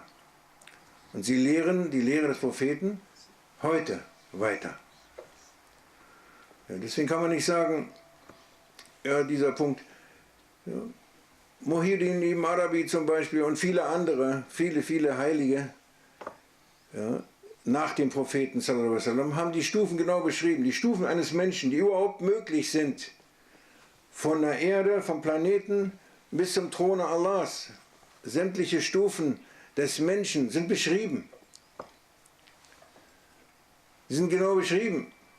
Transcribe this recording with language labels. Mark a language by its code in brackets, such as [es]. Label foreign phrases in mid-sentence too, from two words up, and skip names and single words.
[de] Und sie lehren die Lehre des Propheten heute weiter. Ja, deswegen kann man nicht sagen, ja, dieser Punkt, ja, Muhyiddin ibn Arabi zum Beispiel und viele andere, viele Heilige, ja, nach dem Propheten [ar] صلى الله عليه وسلم, [de] haben die Stufen genau beschrieben, die Stufen eines Menschen, die überhaupt möglich sind, von der Erde, vom Planeten bis zum Throne Allahs. Sämtliche Stufen des Menschen sind beschrieben. Sie sind genau beschrieben.